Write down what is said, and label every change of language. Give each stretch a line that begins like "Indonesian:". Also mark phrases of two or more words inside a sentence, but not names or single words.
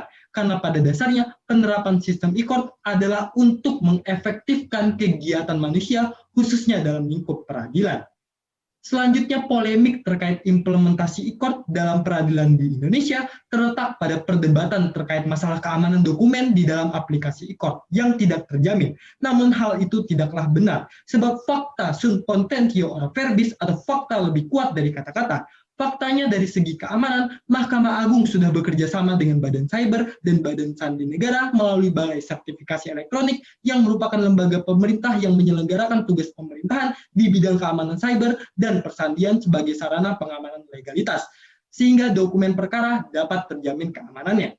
Indonesian: Karena pada dasarnya penerapan sistem e-court adalah untuk mengefektifkan kegiatan manusia, khususnya dalam lingkup peradilan. Selanjutnya, polemik terkait implementasi e-court dalam peradilan di Indonesia terletak pada perdebatan terkait masalah keamanan dokumen di dalam aplikasi e-court yang tidak terjamin. Namun hal itu tidaklah benar, sebab
Latin: fakta sunt contentio ora verbis
Indonesian: atau fakta lebih kuat dari kata-kata. Faktanya dari segi keamanan, Mahkamah Agung sudah bekerja sama dengan Badan Cyber dan Badan Sandi Negara melalui Balai Sertifikasi Elektronik yang merupakan lembaga pemerintah yang menyelenggarakan tugas pemerintahan di bidang keamanan cyber dan persandian sebagai sarana pengamanan legalitas, sehingga dokumen perkara dapat terjamin keamanannya.